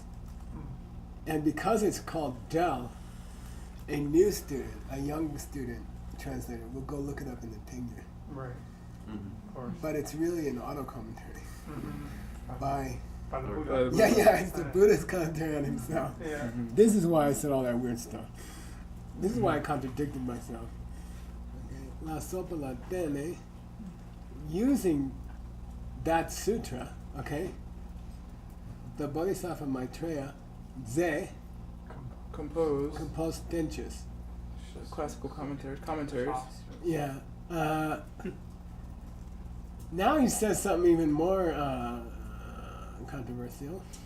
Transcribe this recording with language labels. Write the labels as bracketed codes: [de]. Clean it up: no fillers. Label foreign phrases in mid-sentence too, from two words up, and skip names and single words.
[en] And because it's called Del, a new student, a young student translator will go look it up in the Tingya. Right. Mm-hmm. Of course. But it's really an auto commentary by By the Uh, Buddha. yeah, it's the Buddha's commentary on himself. Yeah. This is why I said all that weird stuff. This is why I contradicted myself. Okay. [bo] La sopa la tene, [en] using that sutra, okay, the Bodhisattva Maitreya, Ze, Compose composed tenches. classical commentaries. Yeah. Now he says something even more controversial.